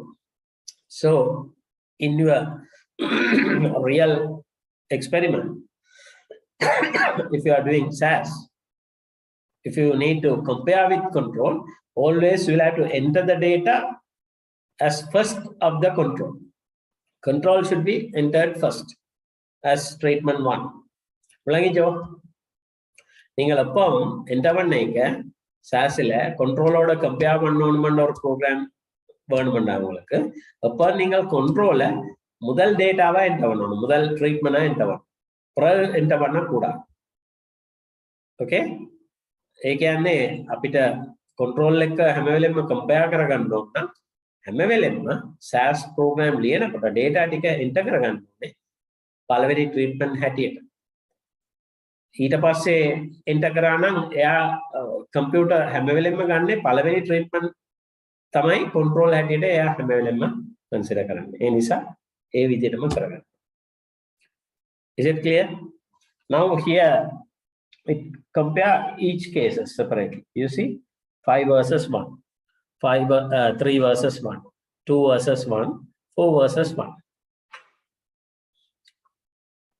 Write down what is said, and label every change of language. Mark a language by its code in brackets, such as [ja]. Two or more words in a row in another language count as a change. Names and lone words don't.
[en] So in your real experiment, if you are doing SAS, if you need to compare with control, always you will have to enter the data as first of the control. Control should be entered first as treatment 1. [ta] நீங்கள் அப்போ என்ன பண்ணீங்க சாஸ்ல கண்ட்ரோலோட கம்பேர் பண்ணணும்ன்ற ஒரு ப்ரோக்ராம் வேணும்னா உங்களுக்கு அப்போ நீங்கள் கண்ட்ரோல முதல் டேட்டாவா என்டர் பண்ணணும், முதல் ட்ரீட்மெண்டா என்டர் பண்ணணும், பிறகு என்டர் பண்ணக்கூடாது. ஓகே, [si] ඒ කියන්නේ අපිට කන්ට්‍රෝල් එක හැම වෙලෙම කම්පෙයාර් කරගන්න ඕන නම් හැම වෙලෙම SAS ප්‍රෝග්‍රෑම් ලියනකොට data ටික එන්ටර් කරගන්න ඕනේ පළවෙනි ට්‍රීට්මන්ට් හැටියට. ඊට පස්සේ එන්ටර් කරා නම් එයා කම්පියුටර් හැම වෙලෙම ගන්නේ පළවෙනි ට්‍රීට්මන්ට් තමයි කන්ට්‍රෝල් හැටියට එයා හැම වෙලෙම කන්සිඩර් කරන්නේ. ඒ නිසා ඒ විදිහටම කරගන්න. [en] Is it clear? Now here it compare each cases separately. You see 5 versus 1, 3 versus 1, 2 versus 1, 4 versus 1.